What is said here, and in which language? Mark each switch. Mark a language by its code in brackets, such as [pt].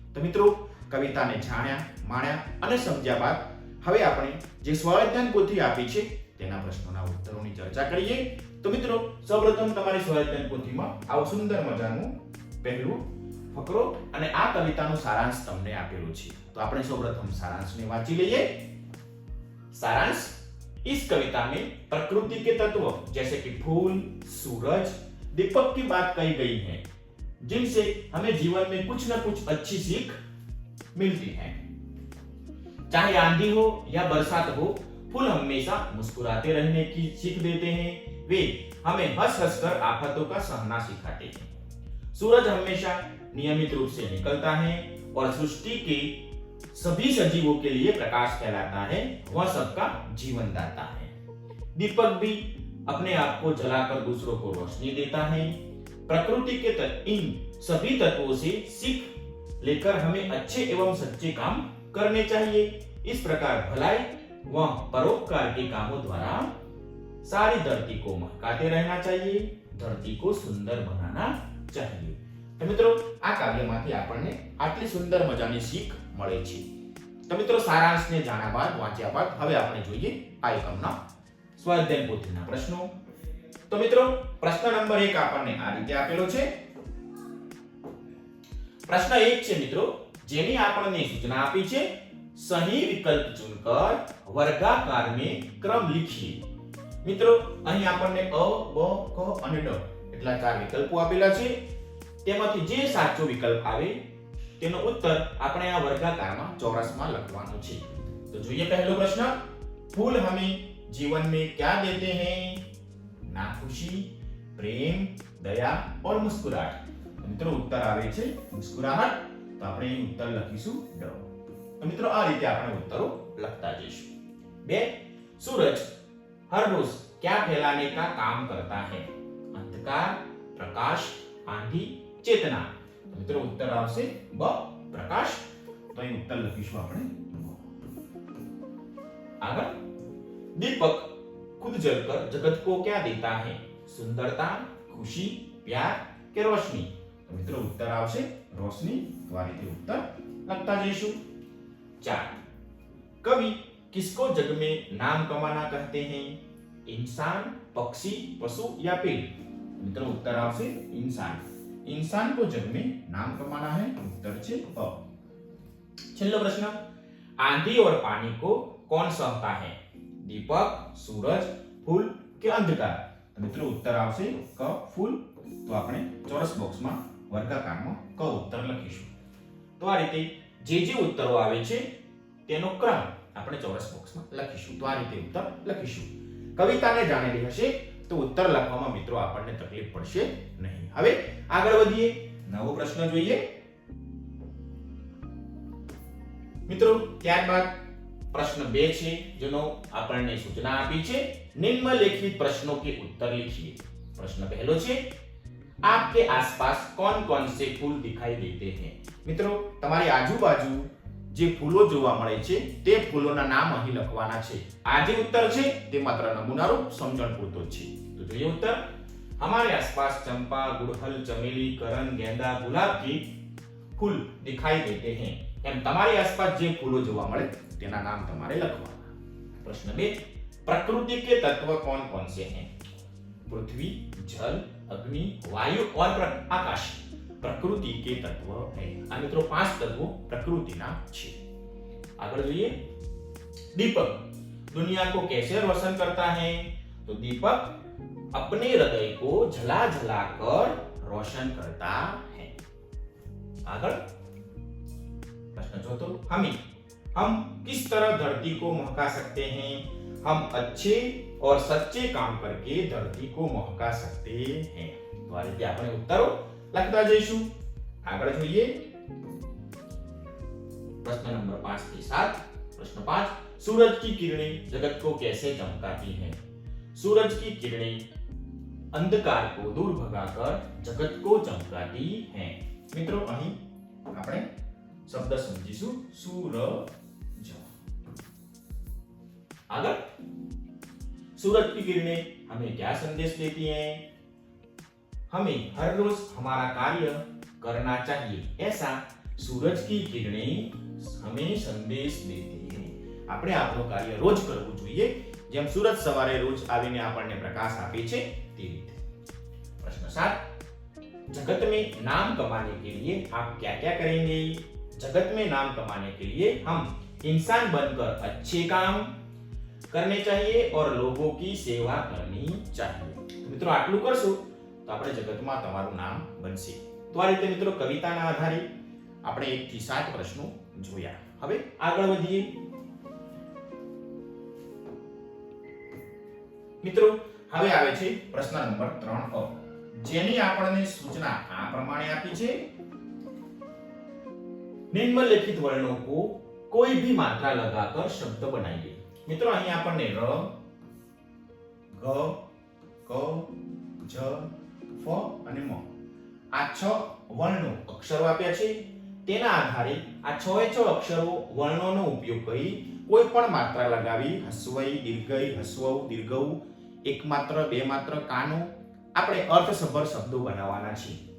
[gu] તો મિત્રો, કવિતાને જાણ્યા, માણ્યા અને સમજ્યા બાદ હવે આપણે જે સ્વાધ્યાયન પોથી આપી છે તેના પ્રશ્નોના ઉત્તરોની ચર્ચા કરીએ. તો મિત્રો, સૌપ્રથમ તમારી સ્વાધ્યાયન પોથીમાં આવું સુંદર મજાનું પહેલું ફકરો અને આ કવિતાનો સારાંશ તમને આપેલો છે. તો આપણે સૌપ્રથમ સારાંશને વાંચી લઈએ. [hi] सारांश: इस कविता में प्रकृति के तत्व जैसे कि फूल, सूरज, दीपक की बात कही गई है, जिनसे हमें जीवन में कुछ न कुछ अच्छी सीख मिलती है. चाहे आंधी हो या बरसात हो, फूल हमेशा मुस्कुराते रहने की सीख देते हैं. वे हमें हंस हंस कर आफतों का सहना सिखाते हैं. सूरज हमेशा नियमित रूप से निकलता है और सृष्टि के सभी सजीवों के लिए प्रकाश फैलाता है. वह सबका जीवनदाता है. दीपक भी अपने आप को जलाकर दूसरों को रोशनी देता है. प्रकृति के इन सभी तत्वों से सीख लेकर हमें अच्छे एवं सच्चे काम करने चाहिए. इस प्रकार भलाई व परोपकार के कामों द्वारा सारी धरती को महकाते रहना चाहिए. धरती को सुंदर बनाना चाहिए. [gu] तो મિત્રો, આ કાવ્યમાંથી આપણને આટલી સુંદર મજાની શીખ મળે છે. તો મિત્રો, સારાંશને જાણ્યા બાદ, વાંચ્યા બાદ હવે આપણે જોઈએ આ એકમના સ્વાધ્યાયન પોથીના પ્રશ્નો. તો મિત્રો, પ્રશ્ન નંબર 1 આપણને આ રીતે આપેલો છે. प्रश्न 1 છે મિત્રો, જેની આપણને સૂચના આપી છે, [hi] સહી વિકલ્પ ચुनकर વર્ગાકાર में क्रम लिखिए. [gu] મિત્રો, અહીં આપણને અ, બ, ક અને ડ એટલા ચાર વિકલ્પો આપેલા છે. તેમાંથી જે સાચો વિકલ્પ આવે તેનો ઉત્તર આપણે આ વર્ગાકારમાં ચોરસમાં લખવાનો છે. તો જોઈએ પહેલો પ્રશ્ન. [hi] फूल हमें जीवन में क्या देते हैं? ना खुशी, प्रेम, दया और मुस्कुराहट. [gu] મિત્રો, ઉત્તર આવે છે મુસ્કુરાહટ. તો આપણે અહીં ઉત્તર લખીશું ડ. તો મિત્રો, આ રીતે આપણે ઉત્તરો લખતા જઈશું. 2. [hi] सूरज हर रोज क्या फैलाने का काम करता है? अंधकार, प्रकाश, आंधी, चेतना. [gu] तो મિત્રો, ઉત્તર આવશે બ, પ્રકાશ. તો અહીં ઉત્તર લખીશું આપણે બ. આગળ. [hi] दीपक खुद जलकर जगत को क्या देता है? सुंदरता, खुशी, प्यार के रोशनी. [gu] तो મિત્રો, ઉત્તર આવશે રોશની. તો આ રીતે ઉત્તર લખતા જઈશું. 4. [hi] कवि किसको जग में नाम कमाना कहते हैं? इंसान, पक्षी, पशु या पेड़. [gu] મિત્રો, ઉત્તર આવશે इंसान. [hi] इंसान को जग में नाम कमाना है. [gu] उत्तर છે અ. છેલ્લો પ્રશ્ન. [hi] आंधी और पानी को कौन सहता है? दीपक, सूरज, फूल के अंधकार. [gu] તો મિત્રો, ઉત્તર આવશે ક, ફૂલ. તો આપણે ચોરસ બોક્સમાં વર્ગાકારમાં ક ઉત્તર લખીશું. તો આ રીતે જે ઉત્તરો આવે છે તેનો ક્રમ આપણે ચોરસ બોક્સમાં લખીશું. તો આ રીતે ઉત્તર લખીશું. કવિતાને જાણેલી હશે તો ઉત્તર લખવામાં મિત્રો આપણને તકલીફ પડશે નહીં. હવે આગળ વધીએ. નવો પ્રશ્ન જોઈએ મિત્રો. ત્યારબાદ प्रश्न 2 છે, જેનો આપણને સૂચના આપી છે, [hi] निम्नलिखित प्रश्नों के उत्तर लिखिए. प्रश्न पहलो છે, आपके आसपास कौन-कौन से फूल दिखाई देते हैं? [gu] મિત્રો, તમારી આજુબાજુ જે ફૂલો જોવા મળે છે તે ફૂલોના નામ અહીં લખવાના છે. આ જે ઉત્તર છે તે માત્ર નમૂનારૂપ સમજણ પૂરતો છે. તો જોઈએ ઉત્તર. [hi] हमारे आसपास चंपा, गुड़हल, चमेली, करण, गेंदा, गुलाब के फूल दिखाई देते हैं. [gu] એમ તમારી આસપાસ જે ફૂલો જોવા મળે તેના નામ તમારે લખવાના. [hi] प्रश्न 2, प्रकृति के तत्व कौन-कौन से हैं? पृथ्वी, जल, अग्नि, वायु और आकाश प्रकृति के तत्व हैं. [gu] આ મિત્રો 5 તત્વો પ્રકૃતિના છે. આગળ જોઈએ. [hi] दीपक दुनिया को कैसे रोशन करता है? तो दीपक अपने हृदय को जला जला कर रोशन करता है. [gu] આગળ. [hi] प्रश्न 4, हम किस तरह धरती को महका सकते हैं? हम अच्छे और सच्चे काम करके धरती को महका सकते हैं. [gu] तो આ રીતે આપણે ઉત્તરો લખતા જઈશું. આગળ જોઈએ. [hi] प्रश्न नंबर 5 से 7। प्रश्न 5, सूरज की किरणें जगत को कैसे चमकाती हैं? सूरज की किरणें अंधकार को दूर भगाकर जगत को चमकाती हैं। [gu] મિત્રો અહીં આપણે શબ્દ સમજીશું सूरज। [hi] आगे, सूरज की किरणें हमें क्या संदेश देती हैं? हमें हर रोज हमारा कार्य करना चाहिए, ऐसा सूरज की किरणें हमें संदेश देती हैं। [gu] આપણે આપણું કાર્ય રોજ કરવું જોઈએ, જેમ સૂરજ સવારે રોજ આવીને આપણને પ્રકાશ આપે છે તે રીતે। [hi] પ્રશ્ન 7, जगत में नाम कमाने के लिए आप क्या क्या करेंगे? जगत में नाम कमाने के लिए हम इंसान बनकर अच्छे काम करने चाहिए और लोगों की सेवा करनी चाहिए। तो मित्रों [gu] आटલું કરશો તો આપણે જગતમાં તમારું નામ બનશે। તો આ રીતે મિત્રો કવિતાના આધારે આપણે 1 થી 7 પ્રશ્નો જોયા। હવે આગળ વધીએ। મિત્રો હવે આવે છે પ્રશ્ન નંબર 3 જેની આપણને સૂચના આ પ્રમાણે આપી છે। [hi] નિમ્નલિખિત વર્ણો को कोई भी मात्रा लगाकर शब्द बनाइए। [gu] મિત્રો અહીં આપણને ર, ગ, ક, જ, ફ અને મ આ 6 વર્ણો અક્ષરો આપ્યા છે। તેના આધારે આ 6 અક્ષરો વર્ણોનો ઉપયોગ કરી કોઈ પણ માત્રા લગાવી હસ્વઈ, દીર્ઘઈ, હસ્વઉ, દીર્ઘઉ, એક માત્ર, બે માત્ર, કાનો આપણે અર્થસભર શબ્દો બનાવવાના છે।